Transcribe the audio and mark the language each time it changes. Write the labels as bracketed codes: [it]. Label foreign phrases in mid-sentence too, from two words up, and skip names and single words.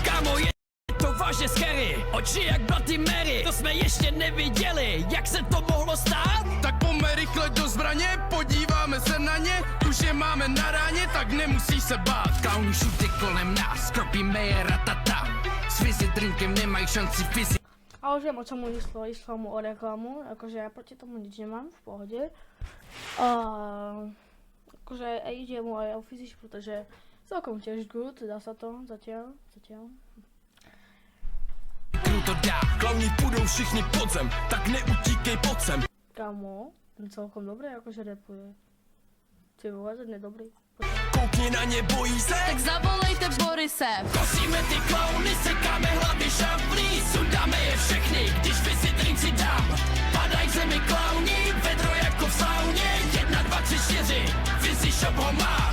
[cs] Kámo, je to vážně scary, oči jak Bloody Mary, to jsme ještě neviděli, jak se to mohlo stát? Tak pojďme rychle do zbraně, podíváme se na ně, už je máme na ráně, tak nemusíš se bát. Klauni všude kolem nás, kropíme je ratata, s Fizzy drinkem nemají šanci Fizzy. [sk] A už viem, o čom mu išlo mu o reklamu, akože ja proti tomu nič nemám, v pohode. Akože ide mu aj o Fizzy, pretože celkom tiež good, dá sa to zatiaľ. [cs] Kruto dá, klauni půjdou všichni pod zem, tak neutíkej pod sem. [sk] Kámo, ten celkom dobre akože rapuje. [cs] Ty vole, ten je dobrý. Koukni na ně, bojí se. Tak zavolejte Borise. Kosíme ty klauny, sekáme hlavy šablí, sundáme je všechny, když Fizzy drink si dám. Padaj k zemi klauni, vedro jako v sauně, 1, 2, 3, 4, Fizzy shop ho má.